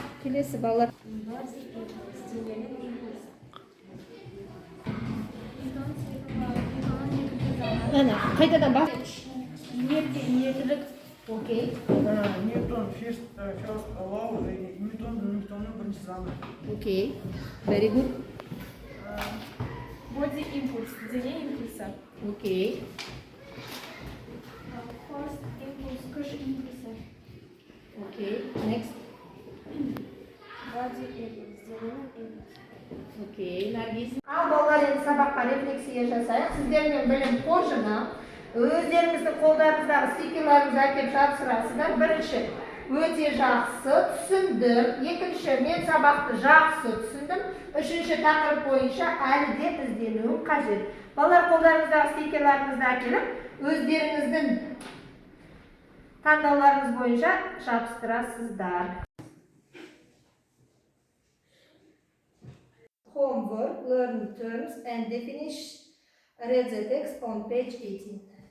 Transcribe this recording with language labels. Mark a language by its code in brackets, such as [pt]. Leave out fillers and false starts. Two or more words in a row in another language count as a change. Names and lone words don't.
[kk] келесі балалар. [en] Body impulse, [kk] дененің импульсы. Ньютон Ана, қайтадан бас. Ниеттілік. Окей. [en] Ньютон first law, [kk] Ньютонның бірінші заңы. Окей. [en] Very good. Body impulse, [kk] дене импульса. Окей. [en] First impulse, [kk] күш импульсы. Окей. [en] Next. Body impulse, [kk] дененің импульсы. Окей. Наргиз. Ал балалар енді сабаққа рефлексия жасайық. Сіздермен білім қоржыны. Өздеріңіздің қолдарыңыздағы стикерлеріңізді әкеп жапсырасыздар. Бірінші, өте жақсы түсіндім. Екінші, мен сабақты жақсы түсіндім. Үшінші, тақырып бойынша әлі де ізденуім қажет. Балалар қолдарыңыздағы стикерлеріңізді әкеліп, өздеріңіздің таңдауларыңыз бойынша жабыстырасыздар. [en] Homework, learn terms and definitions. Read the text on page 18.